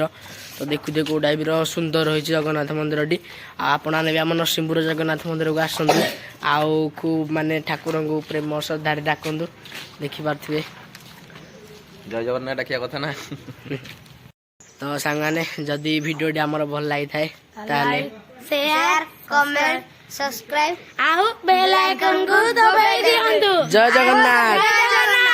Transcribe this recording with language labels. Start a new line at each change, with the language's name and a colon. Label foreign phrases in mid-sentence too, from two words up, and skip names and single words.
Odia: ତ ଦେଖୁଥିବେ କେଉଁ ଟାଇପ୍ର ସୁନ୍ଦର ହୋଇଛି ଜଗନ୍ନାଥ ମନ୍ଦିରଟି। ଆଉ ଆପଣମାନେ ବି ଆମ ନରସିଂହପୁର ଜଗନ୍ନାଥ ମନ୍ଦିରକୁ ଆସନ୍ତୁ, ଆଉ ଖୁବ୍ ମାନେ ଠାକୁରଙ୍କୁ ପ୍ରେମ ଶ୍ରଦ୍ଧାରେ ଡାକନ୍ତୁ। ଦେଖିପାରୁଥିବେ। ଜୟ ଜଗନ୍ନାଥ ଡାକିବା କଥା ନା। ତ ସାଙ୍ଗମାନେ ଯଦି ଭିଡ଼ିଓଟି ଆମର ଭଲ ଲାଗିଥାଏ ତାହେଲେ
English: share comment subscribe
Odia: ଆଉ
English: bell icon
Odia: କୁ ଦବାଇ ଦିଅନ୍ତୁ। ଜୟ ଜଗନ୍ନାଥ।